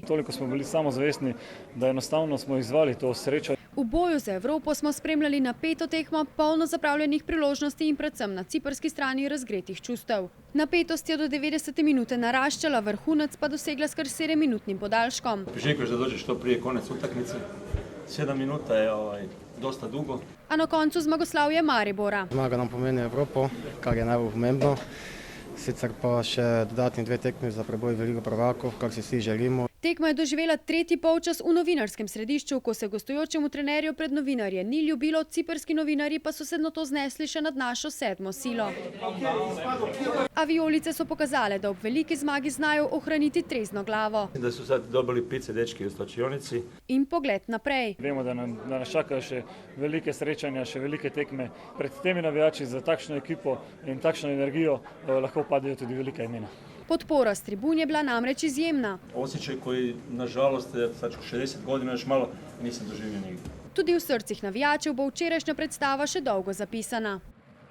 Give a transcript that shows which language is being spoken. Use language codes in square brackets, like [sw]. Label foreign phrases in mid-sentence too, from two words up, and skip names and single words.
[sl] Toliko smo bili samozavestni, da enostavno smo izzvali to srečo. V boju za Evropo smo spremljali napeto tekmo, polno zapravljenih priložnosti in predvsem na ciprski strani razgretih čustev. Napetost je do 90. minute naraščala, vrhunec pa dosegla s kar 7-minutnim podaljškom. [hr] Priželjkuješ da dođe što prije konec utakmice. 7 minuta je dosta dugo. [sl] A na koncu zmagoslavje Maribora. Zmaga nam pomeni Evropo, kar je najbolj pomembno. Sicer pa še dodatni 2 tekmi za preboj v Ligo prvakov, kar si vsi želimo. Tekma je doživela tretji polčas v novinarskem središču, ko se gostujočemu trenerju pred novinarje ni ljubilo, ciprski novinarji pa so se nato znesli še nad našo 7. silo. A vijolice so pokazale, da ob veliki zmagi znajo ohraniti trezno glavo. [hr] Da su sad dobili pice dečki u slačionici. [sl] In pogled naprej. Vemo, da nas čakajo še velike srečanja, še velike tekme. Pred temi navijači za takšno ekipo in takšno energijo lahko padejo tudi velika imena. Podpora s tribun je bila namreč izjemna. [hr] Osjećaj koji, nažalost, sad ću 60 godina još malo, nisam doživio nigdje. [sl] Tudi v srcih navijačev bo včerajšnja predstava še dolgo zapisana.